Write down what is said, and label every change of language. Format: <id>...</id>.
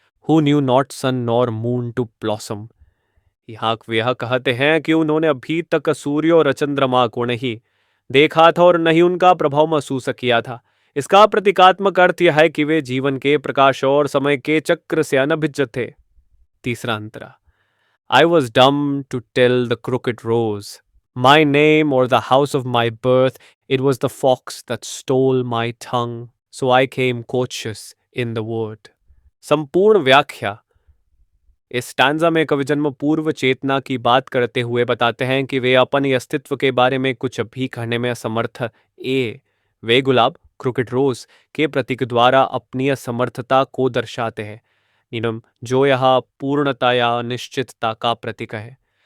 <en>Who knew not sun nor moon to blossom.</en> <hi>यहाँ वे यह कहते हैं कि उन्होंने अभी तक सूर्य और चंद्रमा को नहीं देखा था और नहीं उनका प्रभाव महसूस किया था। इसका प्रतीकात्मक अर्थ यह है कि वे जीवन के प्रकाश और समय के चक्र से अनभिज्ञ थे। तीसरा अंतरा।</hi> <en>I was dumb to tell the crooked rose my name or the house of my birth. It was the fox that stole my tongue, so I came cautious in the wood।</en> <hi>संपूर्ण व्याख्या। इस stanza में कवि जन्म पूर्व चेतना की बात करते हुए बताते हैं कि वे अपने अस्तित्व के बारे में कुछ भी कहने में असमर्थ वे गुलाब, क्रिकेट रोज के प्रतीक द्वारा अपनी असमर्थता को दर्शाते हैं। नीनम जो यहाँ पूर्णता या निश्चितता का प्रतीक है।</hi>